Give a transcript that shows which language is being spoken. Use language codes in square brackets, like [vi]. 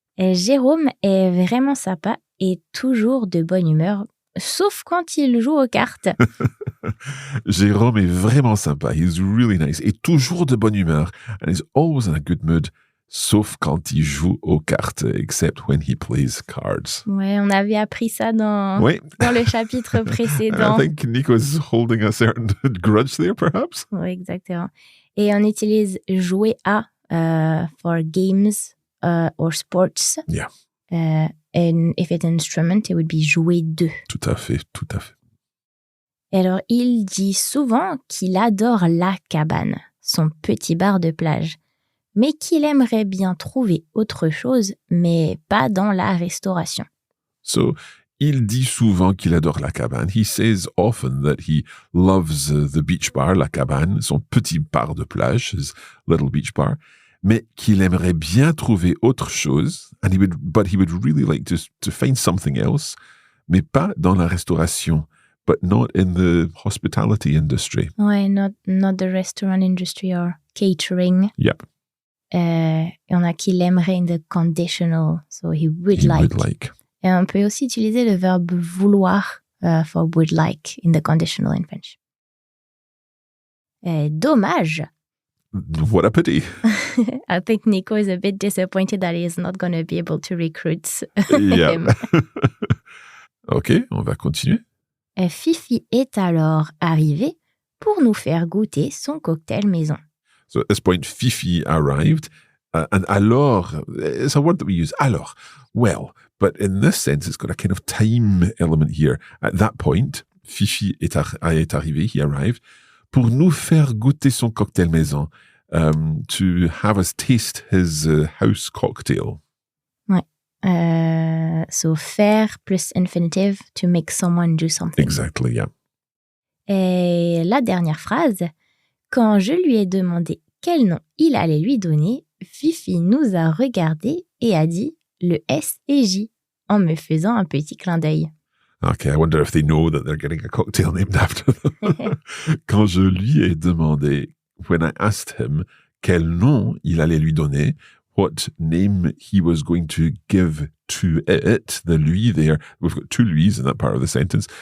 [fr] Et Jérôme est vraiment sympa et toujours de bonne humeur, sauf quand il joue aux cartes. Jérôme est vraiment sympa. [en] He's really nice. [fr] Et toujours de bonne humeur. [en] And he's always in a good mood, [fr] sauf quand il joue aux cartes, [en] except when he plays cards. [fr] Ouais, on avait appris ça dans le chapitre précédent. [en] I think Nico's holding a certain grudge there, perhaps. [fr] Oui, exactement. Et on utilise jouer à [en] for games or sports. Yeah. And if it's an instrument, it would be jouer de. [fr] Tout à fait, tout à fait. Alors, il dit souvent qu'il adore la cabane, son petit bar de plage, mais qu'il aimerait bien trouver autre chose, mais pas dans la restauration. So, il dit souvent qu'il adore la cabane. [en] He says often that he loves the beach bar, [fr] la cabane, son petit bar de plage, [en] his little beach bar, [fr] mais qu'il aimerait bien trouver autre chose, [en] but he would really like to find something else, [fr] mais pas dans la restauration, [en] but not in the hospitality industry. Ouais, not the restaurant industry or catering. Yep. [fr] Et on a qu'il aimerait [en] in the conditional, so he would like. [fr] Et on peut aussi utiliser le verbe vouloir [en] for would like in the conditional in French. [fr] Dommage. [en] What a pity. I think Nico is a bit disappointed that he is not going to be able to recruit Yeah. him. [fr] OK, on va continuer. Fifi est alors arrivée pour nous faire goûter son cocktail maison. [en] So at this point, Fifi arrived, and alors, it's a word that we use, alors. Well, but in this sense, it's got a kind of time element here. At that point, Fifi [fr] est arrivé, [en] he arrived, [fr] pour nous faire goûter son cocktail maison, [en] to have us taste his house cocktail. [fr] Ouais. [en] So faire plus infinitive to make someone do something. Exactly, yeah. [fr] Et la dernière phrase, quand je lui ai demandé quel nom il allait lui donner, Fifi nous a regardé et a dit le S et J en me faisant un petit clin d'œil. [en] Okay, I wonder if they know that they're getting a cocktail named after them. [fr] Quand je lui ai demandé, [en] when I asked him [fr] quel nom il allait lui donner, [en] what name he was going to give to it, the lui there, we've got two luis in that part of the sentence.